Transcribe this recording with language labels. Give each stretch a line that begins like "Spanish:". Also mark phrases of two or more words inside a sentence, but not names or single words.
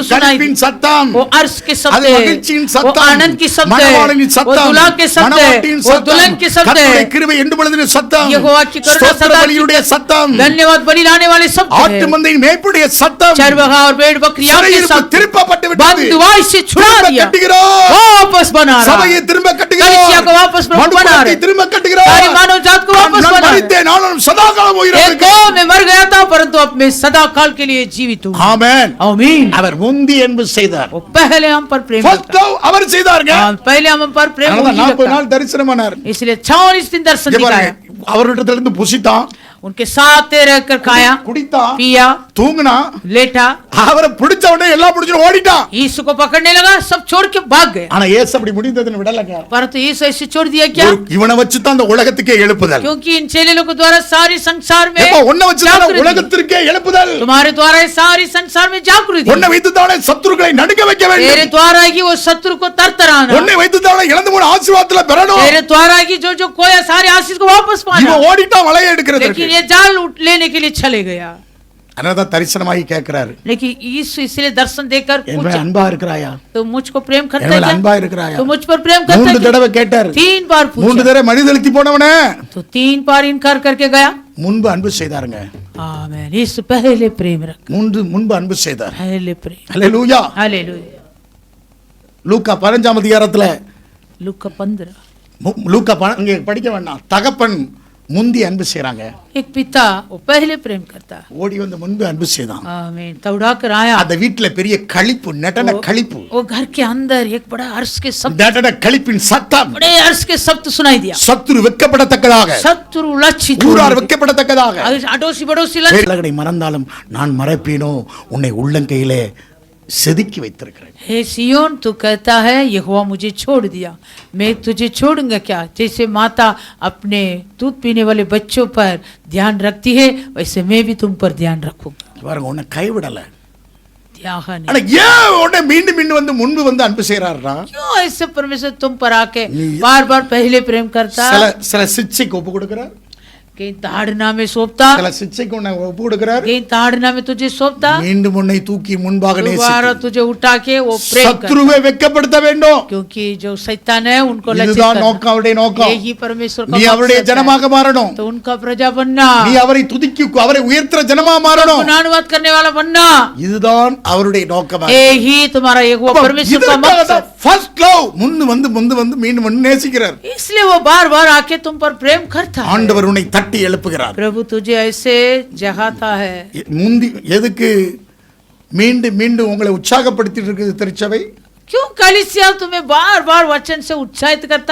Hindi: शब्द सुनाई.
Tamil: களிப்பின் சத்தம்,
Hindi: वो अर्श के
Tamil: அது
Hindi: शब्द है,
Tamil: மகிழ்ச்சியின்
Hindi: वो
Tamil: சத்தம்,
Hindi: आनंद की शब्द है,
Tamil: மணவாளனின்
Hindi: वो
Tamil: சத்தம்,
Hindi: दुल्हा के शब्द है,
Tamil: மணவாட்டியின்
Hindi: वो
Tamil: சத்தம்,
Hindi: दुल्हन के शब्द
Tamil: கர்த்தருடைய
Hindi: है,
Tamil: கிருபை என்று பொழுதின் சத்தம்,
Hindi: यहोवा की करुणा
Tamil: ஸ்தோத்திர
Hindi: सदा की,
Tamil: பலியுடைய சத்தம்,
Hindi: धन्यवाद बलि लाने वाले शब्द
Tamil: ஆட்டு
Hindi: है,
Tamil: மந்தையின் மேய்ப்புடைய சத்தம்,
Hindi: चरवाहा और भेड़ बकरियों के
Tamil: சிறையிருப்பு
Hindi: शब्द,
Tamil: திருப்பப்பட்டு விட்டது.
Hindi: बंधुआई से छुड़ा
Tamil: திரும்ப
Hindi: दिया,
Tamil: கட்டுகிறோம்,
Hindi: वापस बना रहा,
Tamil: சபையை திரும்ப
Hindi: कलीसिया को वापस
Tamil: கட்டுகிறோம்,
Hindi: बना
Tamil: மனுக்குலத்தை
Hindi: रहे,
Tamil: திரும்ப கட்டுகிறோம்.
Hindi: सारी मानव जात को वापस
Tamil: நான்
Hindi: बना रहे.
Tamil: மரித்தேன், நானும் சதாகாலம்
Hindi: एक
Tamil: உயிரோடு
Hindi: गांव में मर गया था परंतु अब मैं सदा काल के लिए जीवित हूँ.
Tamil: ஆமென்.
Hindi: आमीन.
Tamil: அவர் முந்தி என்பு செய்தார்.
Hindi: वो पहले हम पर प्रेम First रखा. love
Tamil: அவர் செய்தாருங்க.
Hindi: हाँ, पहले हम पर प्रेम
Tamil: அதனால
Hindi: वही 40 रखा.
Tamil: நாள் தரிசனமானார்.
Hindi: इसलिए 40 दिन दर्शन
Tamil: இங்க
Hindi: दिखाया,
Tamil: பாருங்க, அவர்கிட்ட இருந்து புசித்தான்,
Hindi: उनके साथ रहकर खाया,
Tamil: குடித்தான்,
Hindi: पिया,
Tamil: தூங்கினா,
Hindi: लेटा.
Tamil: அவரை பிடிச்ச உடனே எல்லாம் பிடிச்சிட்டு ஓடிட்டான்.
Hindi: यीशु को पकड़ने लगा, सब छोड़ के भाग गए.
Tamil: ஆனா இயேசு அப்படி முடிந்ததுன்னு விடலங்க.
Hindi: परंतु यीशु ऐसे छोड़ दिया क्या?
Tamil: இவனை வச்சு தான் அந்த உலகத்துக்கே எழுப்புதல்.
Hindi: क्योंकि इन चेलों के द्वारा सारी संसार में
Tamil: எப்ப உன்னை வச்சு தான்
Hindi: जागृति,
Tamil: உலகத்திற்கே எழுப்புதல்.
Hindi: तुम्हारे द्वारा ही सारी संसार में जागृति,
Tamil: உன்னை வைத்து தானே சத்துருக்களை நடுங்க வைக்க
Hindi: तेरे
Tamil: வேண்டும்.
Hindi: द्वारा ही वो शत्रु को तरतराना,
Tamil: உன்னை வைத்து தானே இழந்து போன ஆசீர்வாதத்துல பெறணும்.
Hindi: तेरे द्वारा ही जो जो खोया सारे आशीष को वापस पाना.
Tamil: இவன் ஓடிட்டான் வலையை எடுக்கிறதுக்கு.
Hindi: लेकिन ये जाल लेने के लिए चले गया.
Tamil: அதனாலதான் தரிசனமாகி கேட்கிறாரு,
Hindi: लेकिन यीशु इसलिए दर्शन देकर
Tamil: என் மேல
Hindi: पूछा,
Tamil: அன்பா இருக்கிறாயா,
Hindi: तो मुझको प्रेम
Tamil: என்
Hindi: करता
Tamil: மேல
Hindi: है
Tamil: அன்பா
Hindi: क्या?
Tamil: இருக்கிறாயா?
Hindi: तो मुझ पर प्रेम करता 3 है क्या?
Tamil: தடவை கேட்டாரு.
Hindi: 3 बार 3 पूछा,
Tamil: தடவை மனிதழுத்தி போனவனே
Hindi: तो 3 बार इनकार करके गया।
Tamil: முன்பு அன்பு செய்தாருங்க.
Hindi: आमीन। यीशु पहले प्रेम रख,
Tamil: முன்பு அன்பு செய்தார்.
Hindi: पहले प्रेम।
Tamil: அல்லேலூயா.
Hindi: हालेलुया।
Tamil: லூக்கா 15ஆம் அதிகாரத்துல
Hindi: लूका 15।
Tamil: லூக்கா இங்க படிக்க வேண்டாம், தகப்பன் முந்தி அன்பு செய்றாங்க,
Hindi: एक पिता वो पहले प्रेम करता है।
Tamil: ஓடி வந்து முன்பு அன்பு செய்தான்.
Hindi: आमीन। दौड़ा कर आया,
Tamil: அந்த வீட்டுல பெரிய களிப்பு, நெட்டன களிப்பு,
Hindi: वो घर के अंदर एक बड़ा हर्ष के शब्द,
Tamil: நெட்டன களிப்பின் சத்தம்,
Hindi: बड़े हर्ष के शब्द सुनाई दिया।
Tamil: சத்துரு வெட்கப்படத்தக்கதாக,
Hindi: शत्रु लज्जित हो
Tamil: ஊரார்
Hindi: गए।
Tamil: வெட்கப்படத்தக்கதாக,
Hindi: अड़ोसी पड़ोसी लज्जित।
Tamil: உலகனை மறந்தாலும் நான் மறப்பேனோ, உன்னை உள்ளங்கையிலே செதுக்கி வைத்திருக்கிறேன்.
Hindi: हे सियोन, तू कहता है यहोवा मुझे छोड़ दिया, मैं तुझे छोड़ूंगा क्या? जैसे माता अपने दूध पीने वाले बच्चों पर ध्यान रखती है, वैसे मैं भी तुम पर ध्यान रखूंगा।
Tamil: பாருங்க, உன்னை கைவிடல.
Hindi: त्यागा नहीं।
Tamil: ஆனா ஏன் உன்னை மீண்டும் வந்து முன்பு வந்து அன்பு செய்றாருன்னா,
Hindi: क्यों ऐसे परमेश्वर तुम पर आके बार बार पहले प्रेम करता,
Tamil: சில சிச்சைக்கு ஒப்பு கொடுக்கிறார்,
Hindi: कहीं ताड़ना में सौंपता,
Tamil: சில சிச்சைக்கு உன்னை ஒப்பு கொடுக்கிறார்,
Hindi: कहीं ताड़ना में तुझे सौंपता,
Tamil: மீண்டும் உன்னை தூக்கி முன்பாக
Hindi: दोबारा
Tamil: நேசிக்கிறார்.
Hindi: तुझे उठा के वो प्रेम करता।
Tamil: சத்ருவை வெட்கப்படுத்த வேண்டும்.
Hindi: क्योंकि जो शैतान है उनको लज्जित
Tamil: இதுதான்
Hindi: करना।
Tamil: நோக்கம், அவருடைய நோக்கம்.
Hindi: यही परमेश्वर का
Tamil: நீ அவருடைய
Hindi: मकसद है।
Tamil: ஜனமாக மாறணும்,
Hindi: तो उनका प्रजा बनना,
Tamil: நீ அவரை துதிக்கி அவரை உயர்த்துற ஜனமா மாறணும்.
Hindi: गुणानुवाद करने वाला बनना,
Tamil: இதுதான் அவருடைய நோக்கம்.
Hindi: यही तुम्हारा एक वो परमेश्वर का मकसद।
English: first love,
Tamil: முந்து வந்து மீண்டும் வந்து நேசிக்கிறார்.
Hindi: इसलिए वो बार बार आके तुम पर प्रेम करता है।
Tamil: ஆண்டவர் உன்னை தட்டி எழுப்புகிறார்.
Hindi: प्रभु तुझे ऐसे जगाता है।
Tamil: முந்தி எதுக்கு மீண்டும் உங்களை உற்சாகப்படுத்திட்டு இருக்குது திருச்சபை?
Hindi: क्यों कलीसिया तुम्हें बार बार वचन से उत्साहित करता?